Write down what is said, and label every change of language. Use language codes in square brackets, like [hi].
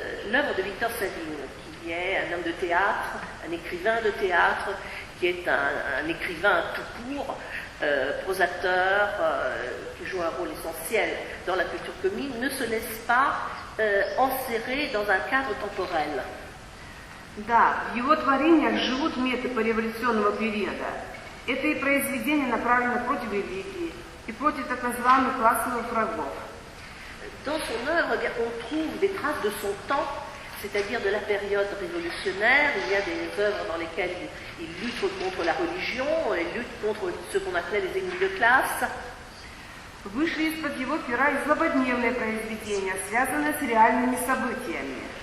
[fr] L'œuvre de Victor Savine, qui est un homme de théâtre, un écrivain de théâtre, qui est un écrivain tout court, prosateur, qui joue un rôle essentiel dans la culture comique, ne se laisse pas enserrer dans un cadre temporel. [ru] Да, в его творениях живут меты пореволюционного периода. Это и произведения направлены против религии и против так называемых классовых врагов. [fr] Dans son œuvre, on trouve des traces de son temps, c'est-à-dire de la période révolutionnaire. Il y a des œuvres dans lesquelles il lutte contre la religion, il lutte contre ce qu'on appelait les ennemis de classe. [ru] Вышли из-под его пера и злободневные произведения, связанные с реальными событиями.